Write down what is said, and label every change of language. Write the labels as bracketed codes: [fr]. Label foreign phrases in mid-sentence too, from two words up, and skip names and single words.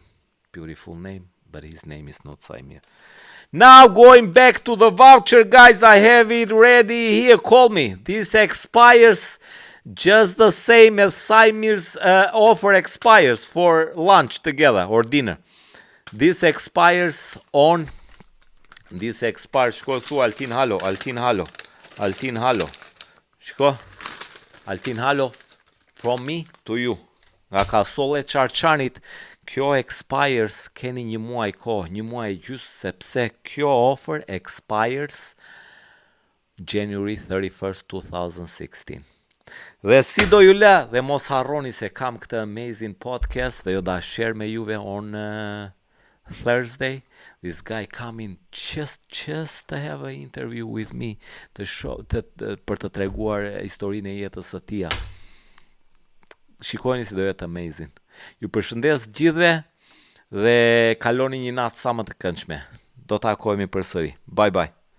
[en] Beautiful name, but his name is not Saimir. Now going back to the voucher, guys, I have it ready here. Call me. This expires just the same as Saimir's offer expires for lunch together or dinner. This expires on... This expires... [sq] Shko këtu, Altin Halo. Shko. [en] Altin Halo from me to you. [sq] Nga Kasolle Qarqanit, kjo expires, keni një muaj kohë, një muaj gjysë, sepse kjo [en] offer expires [sq] January 31st, 2016. Dhe si do ju le, dhe mos harroni se kam këtë amazing podcast dhe jo da share me juve [en] on Thursday. This guy coming just to have an interview with me, [sq] për të treguar historinë e jetës së tij. Shikojeni si do jetë amazing. Ju përshëndes gjithëve dhe kaloni një natë sa më të këndshme. Do takohemi përsëri. [en] Bye bye.